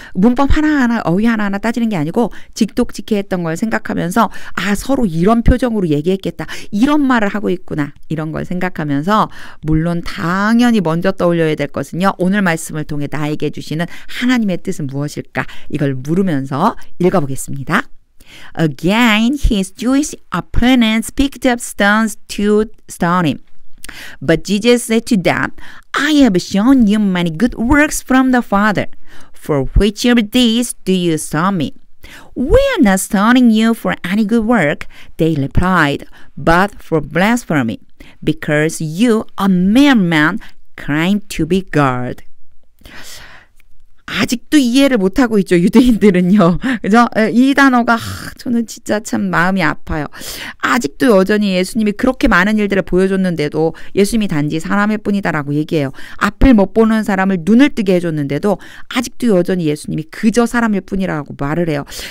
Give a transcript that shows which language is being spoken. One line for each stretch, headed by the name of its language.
Korean: 문법 하나하나 어휘 하나하나 따지는 게 아니고 직독직해 했던 걸 생각하면서 서로 이런 표정으로 얘기했겠다. 이런 말을 하고 있구나. 이런 걸 생각하면서 물론 당연히 먼저 떠올려야 될 것은요. 오늘 말씀을 통해 나에게 주시는 하나님의 뜻은 무엇일까? 이걸 물으면서 읽어보겠습니다.
English: Again, his Jewish opponents picked up stones to stone him. But Jesus said to them, I have shown you many good works from the Father. For which of these do you stone me? We are not stoning you for any good work, they replied, but for blasphemy, because you, a mere man, claim to be God.
Korean: 아직도 이해를 못하고 있죠. 유대인들은요. 그죠? 이 단어가 저는 진짜 참 마음이 아파요. 아직도 여전히 예수님이 그렇게 많은 일들을 보여줬는데도 예수님이 단지 사람일 뿐이다라고 얘기해요. 앞을 못 보는 사람을 눈을 뜨게 해줬는데도 아직도 여전히 예수님이 그저 사람일 뿐이라고 말을 해요.